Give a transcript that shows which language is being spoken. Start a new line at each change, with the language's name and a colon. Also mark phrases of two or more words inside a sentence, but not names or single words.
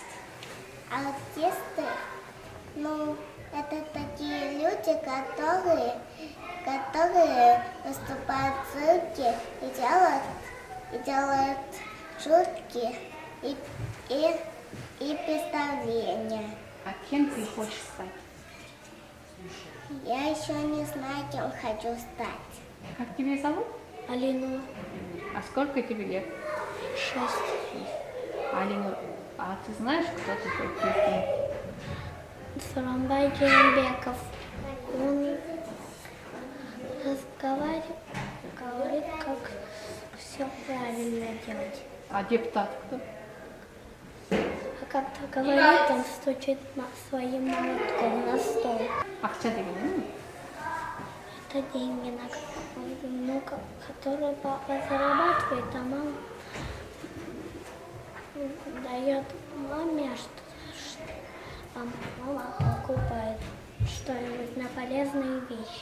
Russian: Артисты, это такие люди, которые выступают в цирке и делают шутки и представления. А кем ты хочешь стать? Я еще не знаю, кем хочу стать. Как тебя зовут? Алина. А сколько тебе лет? 6. Алина, а ты знаешь, кто такой президент? Сооронбай Жээнбеков. Он говорит, как все правильно делать. А депутат кто? А когда говорит, он стучит своим молотком на стол.
Kyrgyz: Акча деген эмне?
Russian: Это деньги, которые папа зарабатывает, а мама дает маме, а мама покупает что-нибудь на полезные вещи.